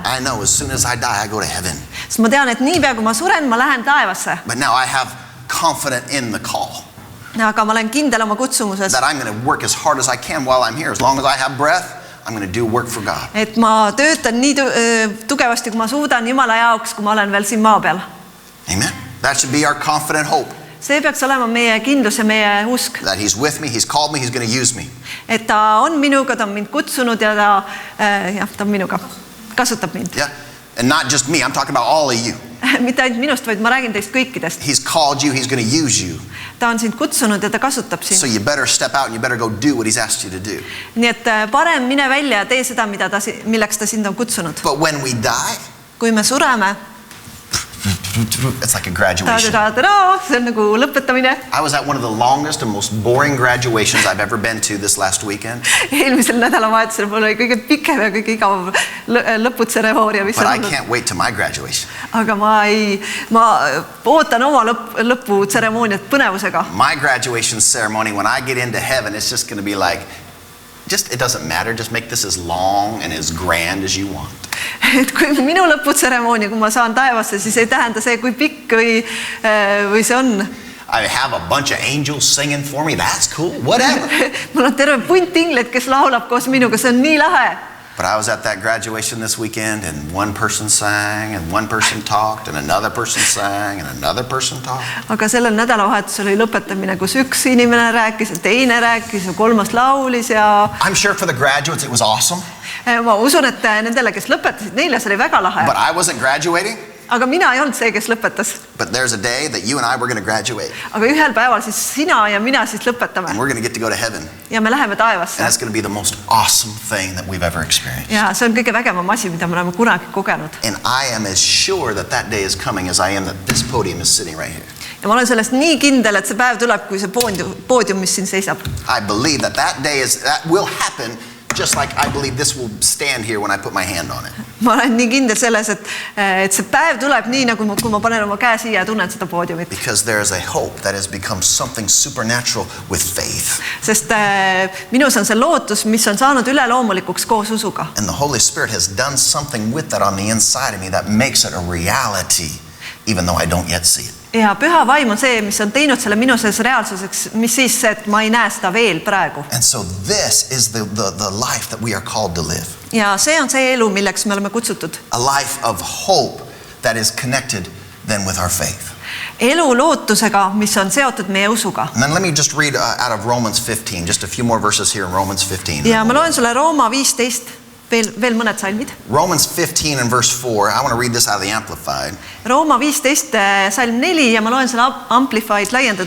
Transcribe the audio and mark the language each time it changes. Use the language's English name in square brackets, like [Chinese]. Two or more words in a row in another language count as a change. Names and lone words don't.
[English] I know as soon as I die, I go to heaven. [Estonian] Sest ma tean, et niipea kui ma suren, ma lähen taevasse. [English] But now I have confidence in the call. [Estonian] Aga ma olen kindel oma kutsumuses. [English] That I'm going to work as hard as I can while I'm here. As long as I have breath, I'm going to do work for God. [Estonian] Et ma töötan nii tugevasti, kui ma suudan Jumala jaoks, kui ma olen veel siin maa peal. Amen. [English] That should be our confident hope. [Estonian] see peaks olema meie kindlus ja meie usk. [English] That he's with me, he's called me, he's going to use me. [Estonian] Et ta on minuga, ta on mind kutsunud ja ta on minuga, kasutab mind. [English] Yeah. And not just me, I'm talking about all of you. [Estonian] Mitte ainult minust, vaid ma räägin teist kõikidest. [English] He's called you, he's going to use you. [Estonian] Ta on sind kutsunud ja ta kasutab sind. [English] So you better step out and you better go do what he's asked you to do. [Estonian] Nii et parem mine välja ja tee seda, milleks ta sind on kutsunud. [English] But when we die, [Estonian] kui me sureme, [English] it's like a graduation. [Estonian] See on nagu lõpetamine. [English] I was at one of the longest and most boring graduations I've ever been to this last weekend. [Estonian] Eelmisel nädalavahetusel mul oli kõige pikem ja kõige igav lõputseremoonia, mis [English] But [Estonian] on [English] I [Estonian] olnud. [English] can't wait to my graduation. [Estonian] Aga ma ootan oma lõputseremooniat põnevusega. [English] My graduation ceremony, when I get into heaven, it's just going to be like, it doesn't matter, just make this as long and as grand as you want. [Estonian] Et kui minu lõputseremoonia, kui ma saan taevasse, siis ei tähenda see, kui pikk või see on. [English] I have a bunch of angels singing for me, that's cool, whatever. [Estonian] Mul on terve punt ingleid, kes laulab koos minuga, see on nii lahe. [English] But I was at that graduation this weekend and one person sang and one person talked and another person sang and another person talked. [Estonian] Aga sellel nädalavahetusel oli lõpetamine, kus üks inimene rääkis ja teine rääkis ja kolmas laulis ja... [English] I'm sure for the graduates it was awesome. [Estonian] Ma usun, et nendele, kes lõpetasid, neile see oli väga lahe. [English] But I wasn't graduating. [Estonian] Aga mina ei olnud see, kes lõpetas. [English] But there's a day that you and I were going to graduate. [Estonian] Aga ühel päeval siis sina ja mina siis lõpetame. [English] And we're going to get to go to heaven. [Estonian] Ja me läheme taevasse. [English] And that's going to be the most awesome thing that we've ever experienced. [Estonian] Ja see on kõige vägevam asi, mida me oleme kunagi kogenud. [English] And I am as sure that that day is coming as I am that this podium is sitting right here. [Estonian] Ja ma olen sellest nii kindel, et see päev tuleb, kui see poodium, mis siin seisab. [English] I believe that will happen just like I believe this will stand here when I put my hand on it. [Estonian] Ma olen nii kindel selles, et see päev tuleb nii, nagu kui ma panen oma käe siia ja tunnen seda poodiumit. [English] Because there is a hope that has become something supernatural with faith. [Estonian] Sest minus on see lootus, mis on saanud üleloomulikuks koos usuga. [English] And the Holy Spirit has done something with that on the inside of me that makes it a reality, even though I don't yet see it. [Estonian] Ja püha vaim on see, mis on teinud selle minu sees reaalsuseks, mis siis, et ma ei näe seda veel praegu. [English] And so this is the life that we are called to live. [Estonian] Ja see on see elu, milleks me oleme kutsutud. [English] A life of hope that is connected then with our faith. [Estonian] Elu lootusega, mis on seotud meie usuga. [English] And then let me just read out of Romans 15, just a few more verses here in Romans 15. [Estonian] Ja ma loen sulle Rooma 15. Veel mõned salmid. [English] Romans 15 and verse 4. I want to read this out of the Amplified. [Estonian] Rooma 15 salm 4 ja ma loen selle Amplified laiendatud